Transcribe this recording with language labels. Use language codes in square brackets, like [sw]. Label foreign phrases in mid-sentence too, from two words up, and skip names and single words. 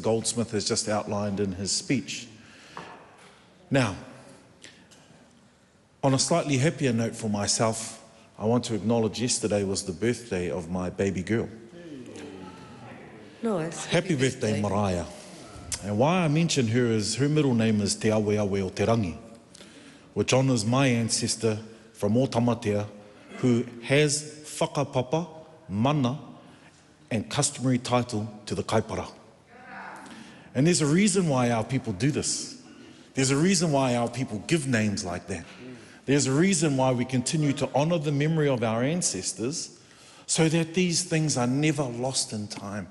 [en] Goldsmith has just outlined in his speech. Now, on a slightly happier note for myself, I want to acknowledge yesterday was the birthday of my baby girl. Nice. Happy birthday, Mariah. And why I mention her is her middle name is Te Ao Māori o Te Rangi, which honours my ancestor from o Tamatea, who has [mi] whakapapa, mana, [en] and customary title to the kaipara. And there's a reason why our people do this. There's a reason why our people give names like that. There's a reason why we continue to honour the memory of our ancestors so that these things are never lost in time.